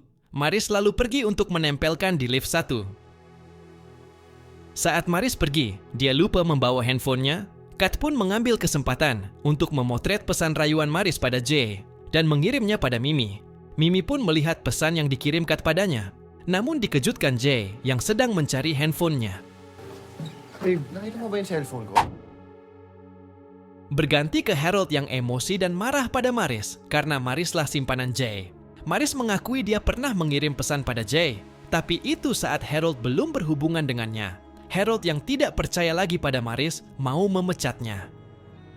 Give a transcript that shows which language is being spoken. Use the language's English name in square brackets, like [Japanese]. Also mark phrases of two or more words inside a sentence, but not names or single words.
[Indonesian] Maris lalu pergi untuk menempelkan di lift 1. Saat Maris pergi, dia lupa membawa handphonenya. Kat pun mengambil kesempatan untuk memotret pesan rayuan Maris pada Jay dan mengirimnya pada Mimi. Mimi pun melihat pesan yang dikirim Kat padanya. Namun dikejutkan Jay yang sedang mencari handphonenya. [Filipino] Babe, nakita mo ba yung cellphone ko? [Indonesian] Berganti ke Harold yang emosi dan marah pada Maris karena Marislah simpanan Jay. Maris mengakui dia pernah mengirim pesan pada Jay, tapi itu saat Harold belum berhubungan dengannya. Harold yang tidak percaya lagi pada Maris mau memecatnya.